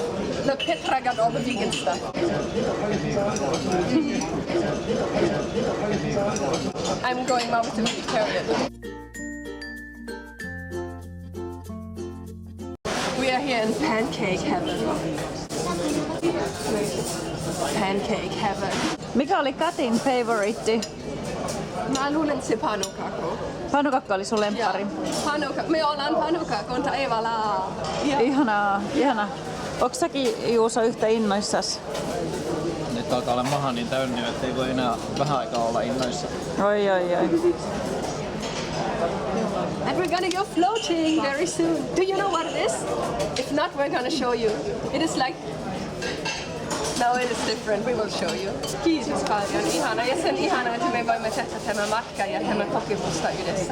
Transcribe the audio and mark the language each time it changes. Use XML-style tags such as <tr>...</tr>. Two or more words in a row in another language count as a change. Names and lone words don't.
<en>Look, Petra got all the vegan stuff. I'm going more with the vegetarian. We are here in pancake heaven. Pancake heaven.</en> <fi>Mikä oli Katin favoriitti? Mä luulen se panukakku. Panukakku oli sun lemppari. Me ollaan panukakku, ei valaa. Ihanaa, ihanaa. Onks säkin, Juuso, yhtä innoissas? Nyt alkaa olla maha niin täynnä, että ei voi enää vähän aikaa olla innoissa. Oi.</fi> <en>And we're gonna go floating very soon. Do you know what it is? If not, we're gonna show you. It is like... No, it is different. We will show you.</en> <fi>Kiitos paljon. Ihana. Ja sen ihana, että me voimme tehdä tämän matkan ja tämän kokemusta yhdessä.</fi>